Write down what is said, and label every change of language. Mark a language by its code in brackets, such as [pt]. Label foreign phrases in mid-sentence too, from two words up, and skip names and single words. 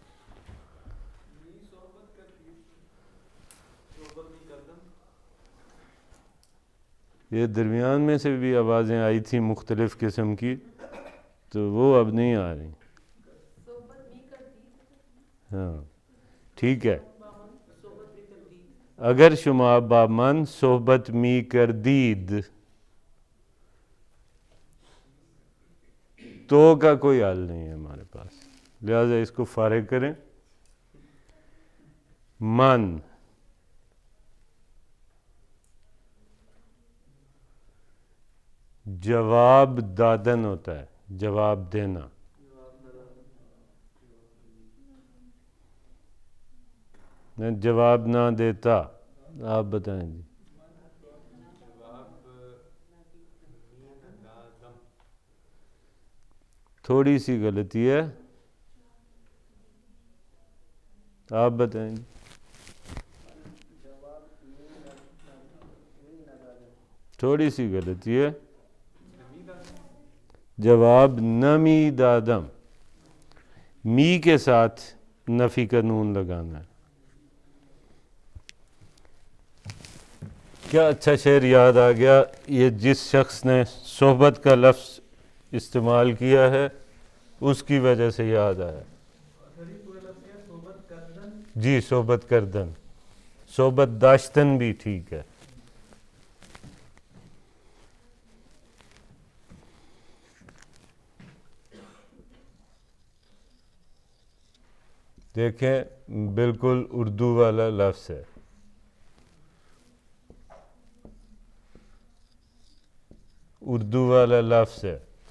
[ur] یہ درمیان میں سے بھی آوازیں آئی تھیں مختلف قسم کی، تو وہ اب نہیں آ رہی. ہاں ٹھیک ہے. [fa] اگر شما با من صحبت می کردید، [ur] تو کا کوئی حل نہیں ہے ہمارے پاس، لہذا اس کو فارغ کریں. [fa] من جواب دادن [ur] ہوتا ہے، جواب دینا. میں جواب نہ دیتا. آپ بتائیں جی. تھوڑی سی غلطی ہے، آپ بتائیں جی. تھوڑی سی غلطی ہے، [fa] جواب نمی دادم، [ur] می کے ساتھ نفی کا نون لگانا ہے. کیا اچھا شعر یاد آ گیا. یہ جس شخص نے صحبت کا لفظ استعمال کیا ہے اس کی وجہ سے یاد آیا. جی [fa] صحبت کردن، صحبت داشتن [ur] بھی ٹھیک ہے. دیکھیں بالکل اردو والا لفظ ہے. اردو والا لفظ ہے.